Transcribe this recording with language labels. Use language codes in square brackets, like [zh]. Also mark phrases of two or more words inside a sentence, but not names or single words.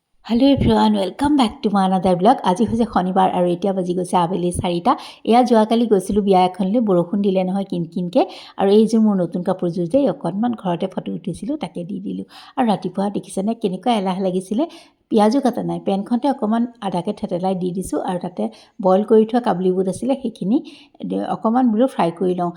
[en] hello everyone welcome back to my another blog. [as] আজি হৈছে শনিবাৰ আৰু এতিয়া বাজি গৈছে আবেলি 4টা। এয়া যোৱাকালি গৈছিলোঁ বিয়া এখনলৈ, বৰষুণ দিলে নহয় কিনকিনকৈ, আৰু এই যে মোৰ নতুন কাপোৰযোৰ যে অকণমান ঘৰতে ফটো উঠিছিলোঁ তাকে দি দিলোঁ। আৰু ৰাতিপুৱা দেখিছেনে কেনেকুৱা এলাহ লাগিছিলে, পিঁয়াজো কাটা নাই, পেনখনতে অকণমান আধাকৈ থেতেলাই দি দিছোঁ, আৰু তাতে বইল কৰি থোৱা কাবুলী বুট আছিলে সেইখিনি অকণমান বোলো ফ্ৰাই কৰি লওঁ।